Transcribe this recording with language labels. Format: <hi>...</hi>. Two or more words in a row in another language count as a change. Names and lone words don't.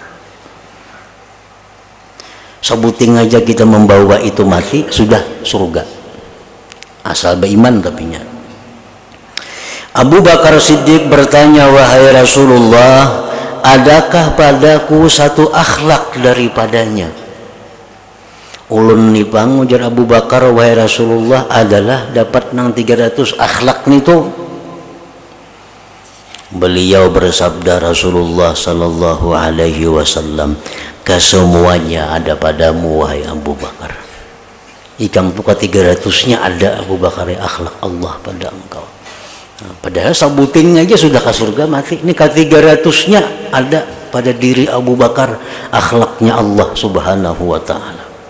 <bjn>Sebuting aja kita membawa itu mati, sudah surga.</bjn> <id>Asal beriman tapinya. Abu Bakar Siddiq bertanya, wahai Rasulullah, adakah padaku satu akhlak daripadanya?</id> <bjn>Ulun nipang ujar Abu Bakar, wahai Rasulullah, adalah dapat nang 300 akhlak nitu.</bjn> <id>Beliau bersabda Rasulullah</id> <ar>صلى الله عليه وسلم,</ar> <id>kesemuanya ada padamu wahai Abu Bakar.</id> <bjn>Ikam puka 300-nya ada Abu Bakar ya akhlak Allah pada engkau. Nah, padahal sabuting aja sudah ke surga mati.</bjn> <id>Ini ke 300-nya ada pada diri Abu Bakar akhlaknya Allah</id> <ar>سبحانه وتعالى.</ar>